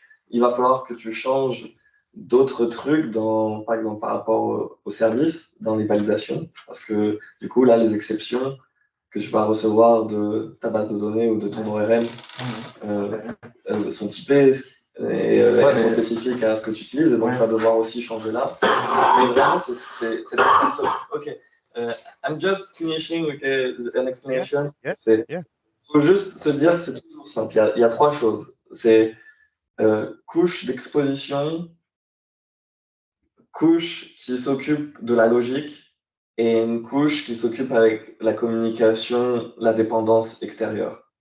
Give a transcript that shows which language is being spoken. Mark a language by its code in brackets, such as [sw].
[fr] Il va falloir que tu changes d'autres trucs, par exemple par rapport au service, dans les validations, parce que du coup, là, les exceptions que tu vas recevoir de ta base de données ou de ton ORM sont typées et elles sont spécifiques à ce que tu utilises, et donc tu vas devoir aussi changer là. Mais vraiment, c'est OK. [en] I'm just finishing with an explanation. [fr] Il faut juste se dire, c'est toujours simple. Il y a trois choses. C'est couche d'exposition, couche qui s'occupe de la logique et une couche qui s'occupe avec la communication, la dépendance extérieure.